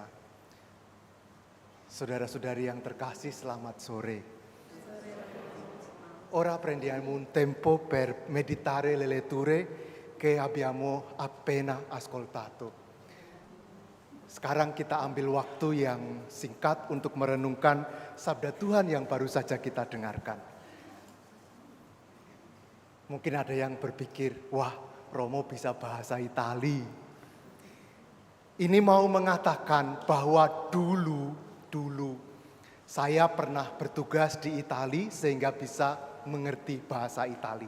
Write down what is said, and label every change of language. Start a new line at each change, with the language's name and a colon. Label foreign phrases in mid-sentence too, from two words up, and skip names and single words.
Indonesian: Saudara-saudari yang terkasih, selamat sore.
Italian: Ora prendiamo un tempo per meditare le letture che abbiamo appena ascoltato.
Indonesian: Sekarang kita ambil waktu yang singkat untuk merenungkan sabda Tuhan yang baru saja kita dengarkan. Mungkin ada yang berpikir, wah, Romo bisa bahasa Itali. Ini mau mengatakan bahwa dulu saya pernah bertugas di Itali sehingga bisa mengerti bahasa Itali.